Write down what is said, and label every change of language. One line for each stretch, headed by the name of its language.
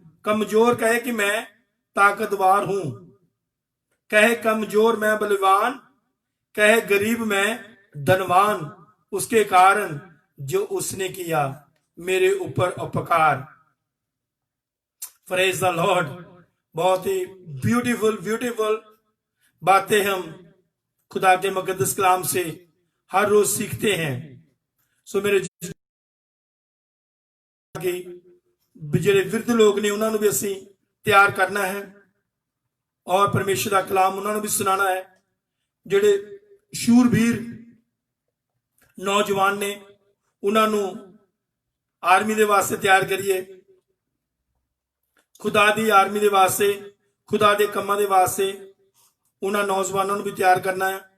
Hindi: कमजोर कहे कि मैं ताकतवर हूं, कहे कमजोर मैं बलवान, कहे गरीब मैं धनवान, उसके कारण जो उसने किया मेरे ऊपर उपकार।
English: Praise the Lord.
Hindi: बहुत ही ब्यूटीफुल ब्यूटीफुल बातें हम खुदा के मुकद्दस कलाम से हर रोज सीखते हैं।
Punjabi: सो मेरे ਜਿਹੜੇ ਵਿਰਧ ਲੋਕ ਨੇ ਉਹਨਾਂ ਨੂੰ ਵੀ ਅਸੀਂ ਤਿਆਰ ਕਰਨਾ ਹੈ ਔਰ ਪਰਮੇਸ਼ਰ ਦਾ ਕਲਾਮ ਉਹਨਾਂ ਨੂੰ ਵੀ ਸੁਣਾਉਣਾ ਹੈ। ਜਿਹੜੇ ਸ਼ੂਰਵੀਰ ਨੌਜਵਾਨ ਨੇ ਉਹਨਾਂ ਨੂੰ ਆਰਮੀ ਦੇ ਵਾਸਤੇ ਤਿਆਰ ਕਰੀਏ,
Hindi: खुदा दी आर्मी दे वास्ते, खुदा दे कम्मां दे वास्ते उन्हां नौजवानों भी तैयार करना है।